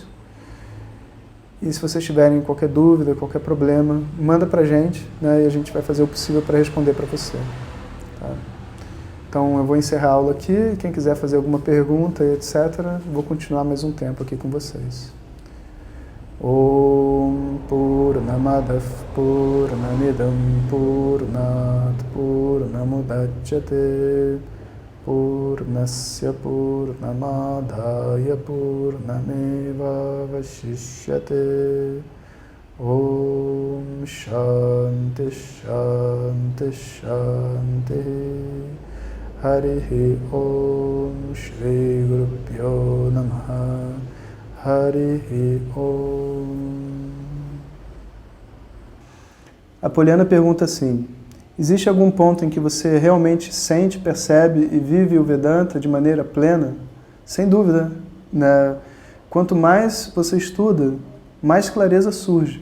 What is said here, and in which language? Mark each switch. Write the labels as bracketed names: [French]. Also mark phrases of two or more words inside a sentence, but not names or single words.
[Portuguese] E se vocês tiverem qualquer dúvida, qualquer problema, manda para a gente, né, e a gente vai fazer o possível para responder para você. Tá? Então eu vou encerrar a aula aqui, quem quiser fazer alguma pergunta, etc., vou continuar mais um tempo aqui com vocês. [Sanskrit] ॐ पूर्णमदः पूर्णमिदं पूर्णात् पूर्णमुदच्यते पूर्णस्य पूर्णमादाय पूर्णमेव अवशिष्यते. ॐ शान्तिः शान्तिः शान्तिः. हरिः ॐ श्री गुरुभ्यो नमः. हरिः ॐ. [Portuguese] A Poliana pergunta assim: existe algum ponto em que você realmente sente, percebe e vive o Vedanta de maneira plena? Sem dúvida, né? Quanto mais você estuda, mais clareza surge.